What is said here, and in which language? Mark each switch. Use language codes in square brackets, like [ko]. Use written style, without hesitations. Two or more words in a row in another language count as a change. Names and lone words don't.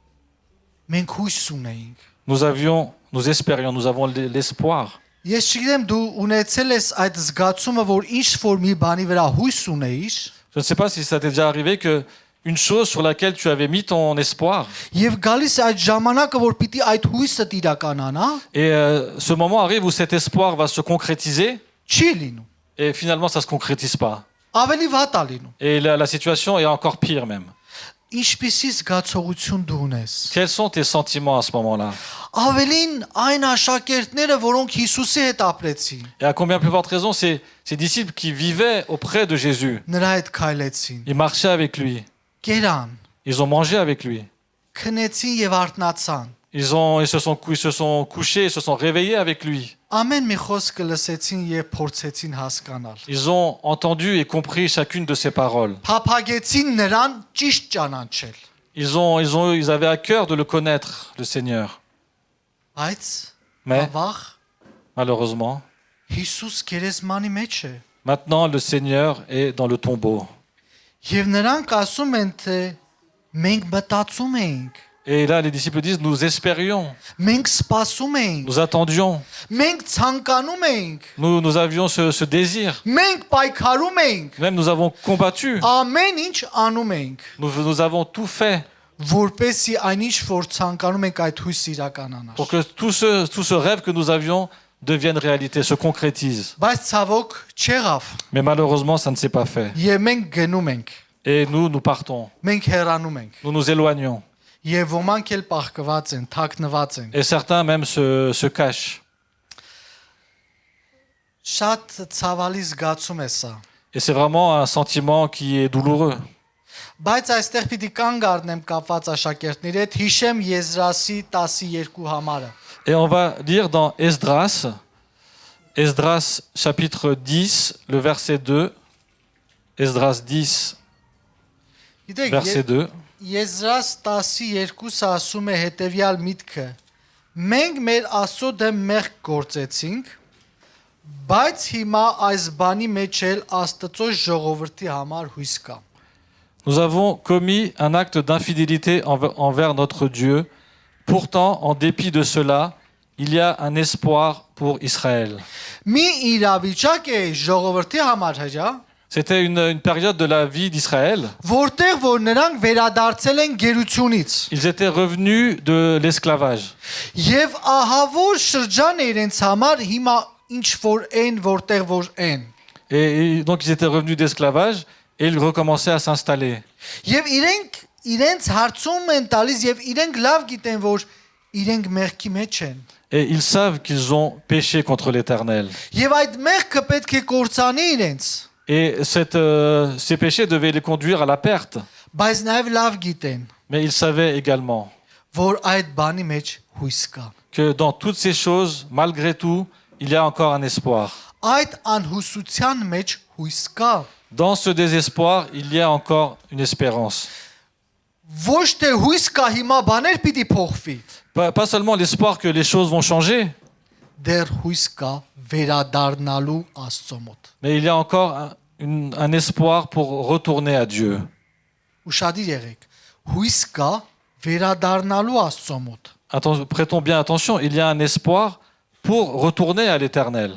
[hy] Մենք հույս ունեինք։ [fr] Nous espérions, nous avons l'espoir. [hy] Ես չգիտեմ դու ունեցել ես այդ զգացումը, որ ինչ որ մի բանի վրա հույս ունեիր, [fr] Je ne sais pas si ça t'est déjà arrivé que une chose sur laquelle tu avais mis ton espoir. [hy] եւ գալիս է այդ ժամանակը, որ պիտի այդ հույսը իրականանա, [fr] Et ce moment arrive où cet espoir va se concrétiser [hy] չի լինում։ [fr] et finalement ça ne se concrétise pas. [hy] Ավելի վատ է լինում։ [fr] Et la situation est encore pire même. [hy] Ինչպիսի զգացողություն դու ունես։ [fr] Quels sont tes sentiments à ce moment-là? [hy] Ավելին այն աշակերտները, որոնք Հիսուսի հետ ապրեցին, [fr] Et à combien plus forte raison ces disciples qui vivaient auprès de Jésus, [hy] նրա հետ քայլեցին, [fr] ils marchaient avec lui, [hy] կերան, [fr] ils ont mangé avec lui, [hy] քնեցին եւ արթնացան։ [fr] ils se sont couchés, ils se sont réveillés avec lui. [hy] Amեն մի խոսքը լսեցին եւ փորձեցին հասկանալ։ [fr] Ils ont entendu et compris chacune de ses paroles. [hy] Փափագեցին նրան ճիշտ ճանաչել։ [fr] Ils avaient à cœur de le connaître, le Seigneur. [hy] Բայց [fr] Mais [hy] ավաղ [fr] malheureusement, [hy] Հիսուս գերեզմանի մեջ է։ [fr] maintenant le Seigneur est dans le tombeau. [hy] Եվ նրանք ասում են, թե մենք մտածում ենք, [fr] Et là, les disciples disent, nous espérions, [hy] մենք սպասում ենք, [fr] nous attendions, [hy] մենք ցանկանում ենք, [fr] nous avions ce désir. [hy] մենք պայքարում ենք, [fr] Même nous avons combattu, [hy] ամեն ինչ անում ենք, [fr] nous avons tout fait [hy] որպեսզի այնիշ որ ցանկանում ենք այդ հույսը իրականանա։ [fr] pour que tout ce rêve que nous avions devienne réalité, se concrétise. [hy] Բայց ցավոք չեղավ։ [fr] Mais malheureusement, ça ne s'est pas fait. [hy] Եվ մենք գնում ենք, [fr] Et nous partons, [hy] մենք հեռանում ենք, [fr] nous nous éloignons. [hy] եւ ոմանք էլ պահկված են, թաքնված են։ [fr] Et certains même se cachent. [hy] Շատ ցավալի զգացում է սա։ [fr] Et c'est vraiment un sentiment qui est douloureux. [hy] Բայց այստեղ պիտի կանգ առնեմ կապված աշակերտների հետ, հիշեմ Եզրասի 12 համարը։ [fr] Et on va lire dans Esdras chapitre 10, le verset 2. Esdras 10, verset 2. [hy] Եզրաս 12-ը ասում է հետևյալ միտքը. Մենք մեր Աստծո դեմ մեղք գործեցինք, բայց հիմա այս բանի մեջ էլ Աստծո ժողովրդի համար հույս կա։ [fr] Nous avons commis un acte d'infidélité envers notre Dieu. Pourtant, en dépit de cela, il y a un espoir pour Israël. [hy] Մի իրավիճակ է ժողովրդի համար հա։ [fr] C'était une période de la vie d'Israël. [hy] որտեղ որ նրանք վերադարձել են գերությունից։ [fr] Ils étaient revenus de l'esclavage. [hy] Եվ ահավոր շրջան է իրենց համար հիմա ինչ որ են, որտեղ որ են։ [fr] Et donc ils étaient revenus d'esclavage et ils recommençaient à s'installer. [hy] Եվ իրենց հարցում են տալիս եւ իրենք լավ գիտեն, որ իրենք մեղքի մեջ են։ [fr] Et ils savent qu'ils ont péché contre l'Éternel. [hy] Եվ այդ մեղքը պետք է կործանի իրենց, [fr] Et ces péchés devaient les conduire à la perte. [hy] բայց նաեւ լավ գիտեն, [fr] Mais ils savaient également [hy] որ այդ բանի մեջ հույս կա։ [fr] que dans toutes ces choses, malgré tout, il y a encore un espoir. [hy] Այդ անհուսության մեջ հույս կա։ [fr] Dans ce désespoir, il y a encore une espérance. [hy] Ոչ թե հույս կա հիմա բաներ pիտի փոխվի, [fr] Pas seulement l'espoir que les choses vont changer, [hy] դեռ հույս կա վերադառնալու Աստծո մոտ։ [fr] mais il y a encore un espoir pour retourner à Dieu. [hy] Ուշադիր եղեք, հույս կա վերադառնալու Աստծո մոտ։ [fr] Prêtons bien attention, il y a un espoir pour retourner à l'Éternel.